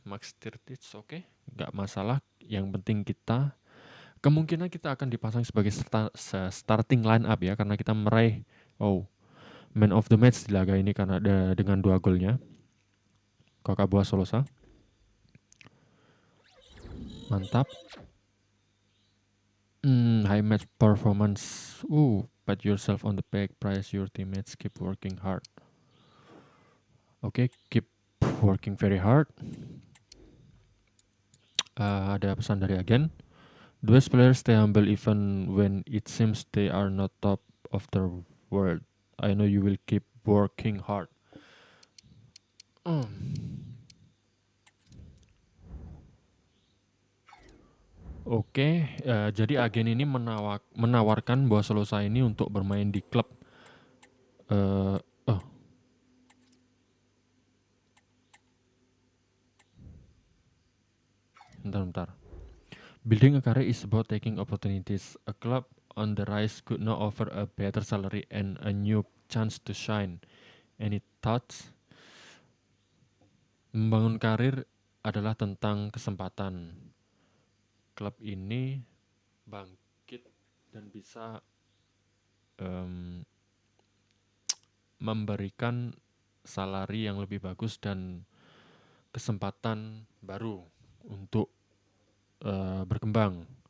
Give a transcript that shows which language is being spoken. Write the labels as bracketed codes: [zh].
[id] Max Tirtic, oke, nggak masalah. Yang penting kemungkinan kita akan dipasang sebagai starting line up ya, karena kita meraih man of the match di laga ini karena dengan 2 golnya Kakak Boas Solosa. Mantap. [en] High match performance. Pat yourself on the back, praise your teammates, keep working hard. Oke, keep working very hard. [id] Ada pesan dari agen. [en] The best players stay humble even when it seems they are not top of the world. I know you will keep working hard. [id] Oke, jadi agen ini menawarkan Boas Solosa ini untuk bermain di klub bentar. [en] Building a career is about taking opportunities. A club on the rise could now offer a better salary and a new chance to shine. Any thoughts? [id] Membangun karir adalah tentang kesempatan. Klub ini bangkit dan bisa memberikan salary yang lebih bagus dan kesempatan baru untuk berkembang.